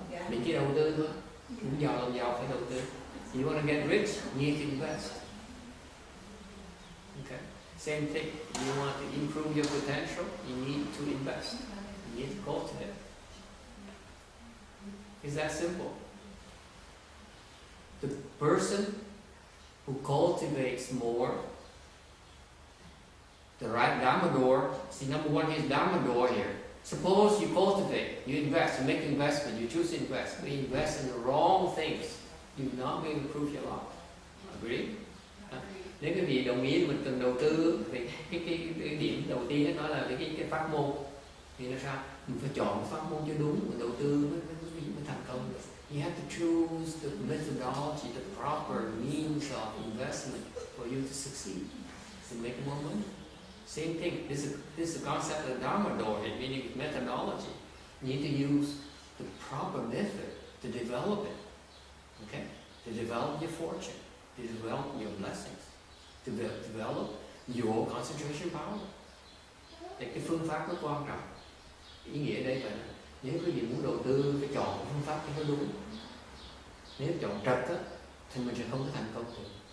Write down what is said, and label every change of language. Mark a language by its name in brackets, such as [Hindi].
[Vietnamese] Mình chỉ đầu tư thôi. Muốn giàu làm giàu phải đầu tư. [English] You want to get rich, you need to invest. Okay. Same thing. You want to improve your potential, you need to invest. You need to cultivate. It's that simple. The person who cultivates more, the right Dharma door. See, number one is Dharma door here. Suppose you cultivate, you invest, you make investment, you choose to invest, but you invest in the wrong things, you're not going to improve your life. Agree? [Vietnamese] Nếu quý vị đồng ý mình cần đầu tư thì cái điểm đầu tiên đó là cái pháp môn thì nó sao? Mình phải chọn pháp môn cho đúng, mình đầu tư mới thành công được. [English] You have to choose the methodology, the proper means of investment for you to succeed, to make more money. Same thing. This is the concept of Dharma door, meaning methodology. You need to use the proper method to develop it. Okay? To develop your fortune, to develop your blessings, to develop your concentration power. [Vietnamese] Thì cái phương pháp rất quan trọng. Ý nghĩa đây là nếu quý vị muốn đầu tư phải chọn phương pháp cho nó đúng. Nếu chọn trật á, thì mình sẽ không có thành công được.